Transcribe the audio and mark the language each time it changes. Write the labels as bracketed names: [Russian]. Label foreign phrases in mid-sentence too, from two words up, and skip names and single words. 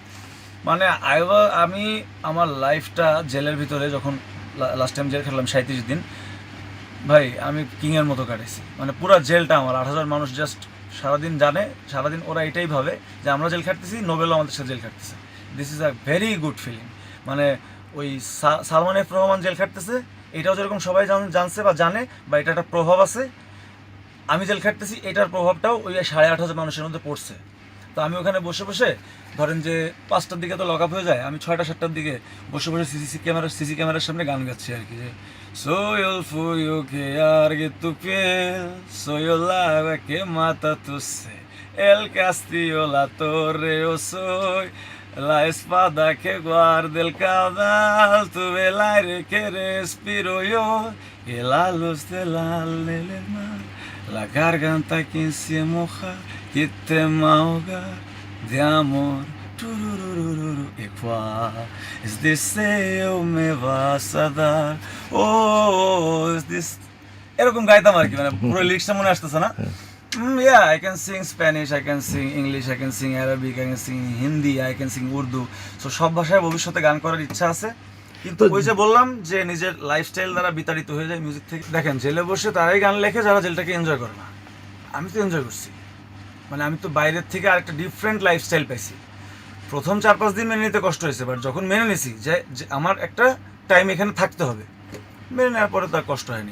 [Bangla] মানে আমি আমার লাইফটা জেলের ভিতরে যখন [English] last time [Bangla] জেল খেললাম 37 দিন, ভাই আমি কিংয়ের মতো কাটাইছি। মানে পুরো জেলটা আমার 8,000 মানুষ জাস্ট সারাদিন জানে, সারাদিন ওরা এটাই ভাবে যে আমরা জেল খাটতেছি, নোবেলও আমাদের সাথে জেল খাটতেছে। [English] This is a very good feeling. [Bangla] মানে ওই সালমান এফ রহমান জেল খাটতেছে, এটাও যেরকম সবাই জানছে বা জানে বা এটা একটা প্রভাব আছে। আমি জেল খাটতেছি, এটার প্রভাবটাও ওই 8,500 মানুষের মধ্যে পড়ছে। তো আমি ওখানে বসে বসে ধরেন যে 5টার দিকে তো [English] lock up [Bangla] হয়ে যায়, আমি 6টা-7টার দিকে বসে বসে [English] CC camera's [Bangla] সামনে গান গাচ্ছি আর কি, যে [Spanish] Soy el fuego que arde tu piel, soy el agua que mata tu sed, el castillo, la torre, yo soy la espada que guarda el caudal, tuve el aire que respiro yo, y la luz del mar, la garganta que se moja, que te ahoga de amor. ¿Y cuál es deseo me vas a dar? Oh, es this. [Bangla] এরকম গাইতাম আর কি, মানে পুরো লিরিক্সটা মনে আসতেছে না। [English] Yeah, I can sing Spanish, I can sing English, I can sing Arabic, I can sing Hindi, I can sing Urdu. [Bangla] সো সব ভাষায় ভবিষ্যতে গান করার ইচ্ছা আছে, কিন্তু ওই যে বললাম যে নিজের লাইফস্টাইল দ্বারা বিতাড়িত হয়ে যায় মিউজিক থেকে। দেখেন জেলে বসে তারাই গান লেখে যারা জেলটাকে এনজয় করে না। আমি তো এনজয় করছি, মানে আমি তো বাইরের থেকে আরেকটা [English] different lifestyle [Bangla] পাইছি। প্রথম 4-5 দিন মেনে নিতে কষ্ট হয়েছে, বাট যখন মেনে নিছি যে আমার একটা টাইম এখানে থাকতে হবে, মেনে নেওয়ার পরে তার কষ্ট হয়নি।